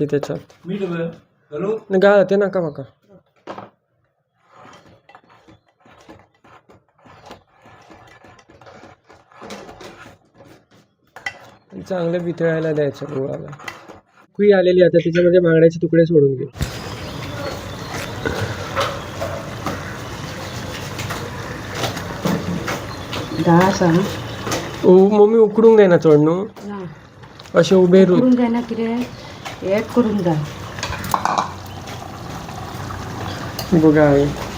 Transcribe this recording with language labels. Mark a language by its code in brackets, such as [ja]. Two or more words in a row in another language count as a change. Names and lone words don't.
[mr] त्याच्यात घाला ते नका बघा. चांगलं वितळायला द्यायचं गुळाला. उकळी आलेली आता त्याच्यामध्ये बांगड्याचे तुकडे सोडून घे. मम्मी उकडून घे ना चोडणू. असे उभे [kok] करून जाय ना, कितें एक करून जाय. [mr] बघा आई,